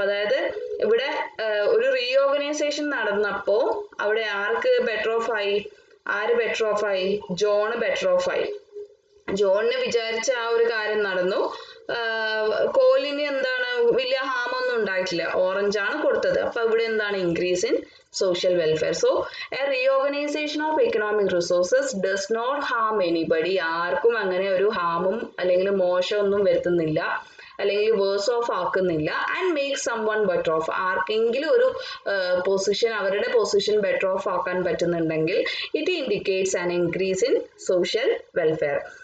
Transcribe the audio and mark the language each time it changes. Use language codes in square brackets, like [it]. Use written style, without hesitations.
[ml] അതായത് ഇവിടെ ഒരു റീഓർഗനൈസേഷൻ നടന്നപ്പോ അവിടെ ആർക്ക് ബെറ്റർ ഓഫ് ആയി? ആര് ബെറ്റർ ഓഫ് ആയി? ജോണ് ബെറ്റർ ഓഫ് ആയി. ജോണിന് വിചാരിച്ച ആ ഒരു കാര്യം നടന്നു. കോലിന് എന്താണ് വലിയ ഹാം ഒന്നും ഉണ്ടായിട്ടില്ല. ഓറഞ്ച് ആണ് കൊടുത്തത്. അപ്പൊ ഇവിടെ എന്താണ്? [en] Increase in social welfare. So a reorganization of economic resources does not harm anybody. [ml] ആർക്കും അങ്ങനെ ഒരു ഹാമും അല്ലെങ്കിൽ മോശമൊന്നും വരുത്തുന്നില്ല, അല്ലെങ്കിൽ verse of ആക്കുന്നില്ല. [en] And make someone better off. [ml] ആർക്കെങ്കിലും ഒരു പൊസിഷൻ, അവരുടെ പൊസിഷൻ ബെറ്റർ ഓഫ് ആക്കാൻ പറ്റുന്നുണ്ടെങ്കിൽ [en] It indicates an increase in social welfare.